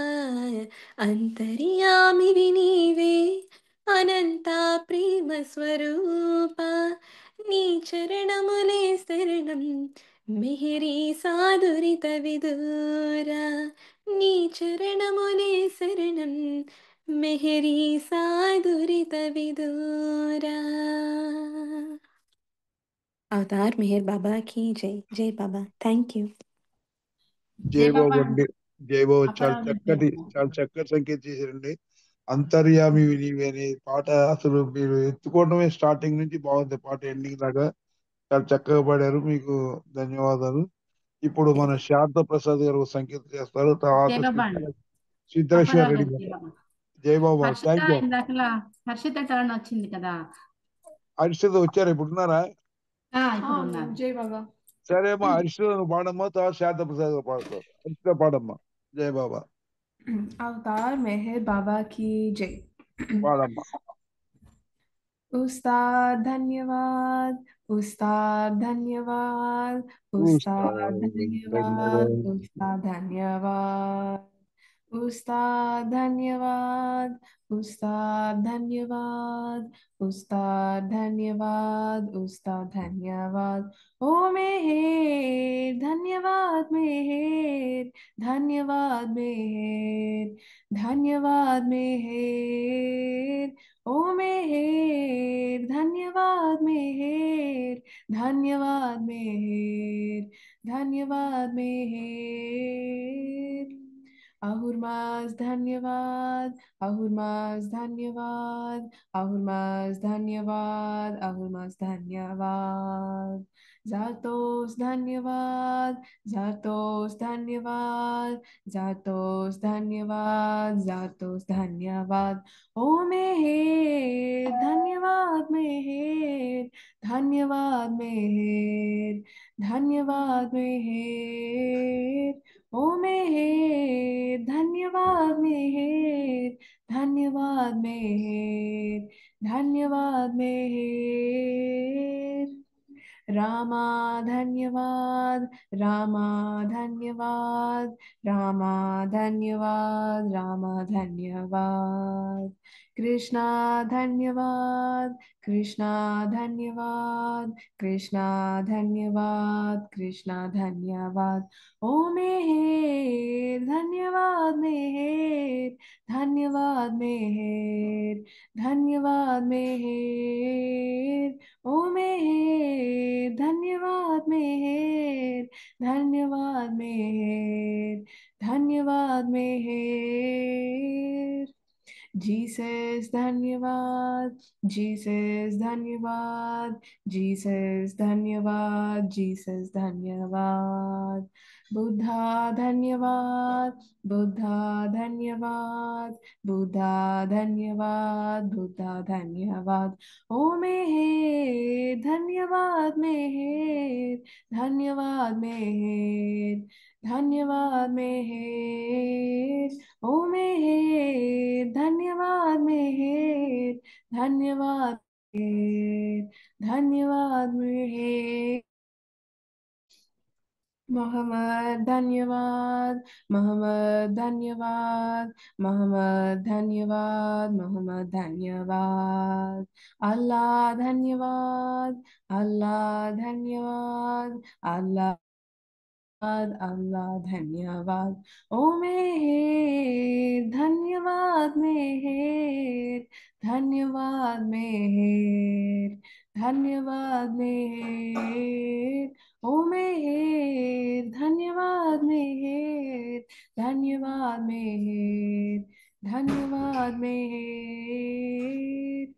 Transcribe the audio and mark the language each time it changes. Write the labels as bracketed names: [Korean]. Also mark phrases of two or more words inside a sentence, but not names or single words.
[Telugu] అంతర్యామివి నీవే అనంత ప్రేమ స్వరూప. నీ చరణములే శరణం మిహిరి సాదురిత విదూరా. నీ చరణములే శరణం మిహిరి సాదురిత విదూరా. [Hindi] అవతార్ మెహర్ బాబా की जय. जय बाबा. [English] thank you. [Telugu] జై జై బాబా బాబు అండి. జై బాబు చాలా అపరాధ చక్కటి సంకేతం చేశారండి. అంతర్యామి నీవే అనే పాట అసలు మీరు ఎత్తుకోవడమే స్టార్టింగ్ నుంచి బాగుంది. పాట ఎండింగ్ దాకా చాలా చక్కగా పాడారు. మీకు ధన్యవాదాలు. ఇప్పుడు మన శారద ప్రసాద్ గారు సంకేతం చేస్తారు. జై తర్వాత బాబా అండి సిద్ధేశ్వర్ అపరాధ రెడ్డి జై గారు. బాబా. జై బాబా. హర్షిత [English] thank you. [Telugu] ఇందాకలా హర్షిత చరణ్ వచ్చింది కదా. హరిశ్రద వచ్చారు, ఇప్పుడు ఉన్నారా? ఇప్పుడు ఉన్నారు. జై బాబా. సరే అమ్మా, హరిశ్రద నువ్వు పాడమ్మా, తర్వాత శారద ప్రసాద్ గారు పాడతారు. హరిశ్రద పాడమ్మా. జై బాబా [Hindi] अवतार मेहर बाबा की जय. [Telugu] పాడమ్మా. [Hindi] उस्ताद धन्यवाद, उस्ताद धन्यवाद, उस्ताद धन्यवाद, उस्ताद धन्यवाद, उस्ताद धन्यवाद, उस्ताद धन्यवाद, उस्ताद धन्यवाद, उस्ताद धन्यवाद. ओ मेहेर धन्यवाद मेहेर, धन्यवाद मेहेर, धन्यवाद मेहेर. ओ मेहेर धन्यवाद मेहेर, धन्यवाद मेहेर, धन्यवाद मेहेर. अहुरमस धन्यवाद, अहुरमस धन्यवाद, अहुरमस धन्यवाद, अहुरमस धन्यवाद. ज़रतोस धन्यवाद, ज़रतोस धन्यवाद, ज़रतोस धन्यवाद, ज़रतोस धन्यवाद. ओ मेहेर, धन्यवाद मेहेर, धन्यवाद मेहेर, धन्यवाद मेहेर. ओ मेहेर धन्यवाद मेहेर, धन्यवाद मेहेर, धन्यवाद मेहेर. रामा धन्यवाद, रामा धन्यवाद, रामा धन्यवाद, रामा धन्यवाद. कृष्णा धन्यवाद, कृष्णा धन्यवाद, कृष्णा धन्यवाद, कृष्णा धन्यवाद. ओ मेहेर धन्यवाद मेहेर, धन्यवाद मेहेर, धन्यवाद मेहेर. ओ मेहेर धन्यवाद मेहेर, धन्यवाद मेहेर, धन्यवाद मेहेर. जीसस धन्यवाद, जीसस धन्यवाद, जीसस धन्यवाद, जीसस धन्यवाद. बुद्धा धन्यवाद, बुद्धा धन्यवाद, बुद्धा धन्यवाद, बुद्धा धन्यवाद. ओ मेहेर धन्यवाद मेहेर, धन्यवाद मेहेर, धन्यवाद मेहेर. ओ मेहेर धन्यवाद मेहेर, धन्यवाद मेहेर, धन्यवाद मेहेर. मोहम्मद धन्यवाद, मोहम्मद धन्यवाद, मोहम्मद धन्यवाद, मोहम्मद धन्यवाद. अल्लाह धन्यवाद, अल्लाह धन्यवाद, अल्लाह अल्लाह धन्यवाद. ओ मेहेर धन्यवाद मेहेर, धन्यवाद मेहेर, धन्यवाद मेहेर. ओ मेहेर धन्यवाद मेहेर, धन्यवाद मेहेर, धन्यवाद मेहेर.